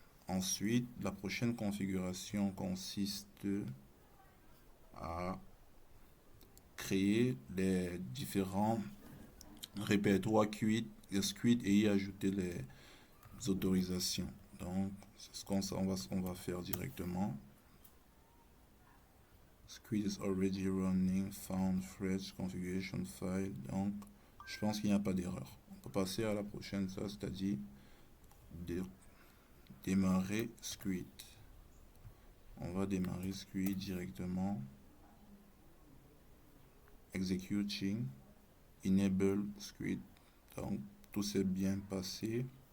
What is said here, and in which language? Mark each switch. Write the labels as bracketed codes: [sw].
[fr] Ensuite, la prochaine configuration consiste à créer les différents répertoires Squid et y ajouter les autorisations. Donc, c'est ce qu'on va faire directement. [en] Squid is already running, found fresh configuration file. [fr] Donc, je pense qu'il n'y a pas d'erreur. On peut passer à la prochaine, ça, c'est-à-dire démarrer Squid. On va démarrer Squid directement. [en] Executing, enable Squid. [fr] Donc, tout s'est bien passé.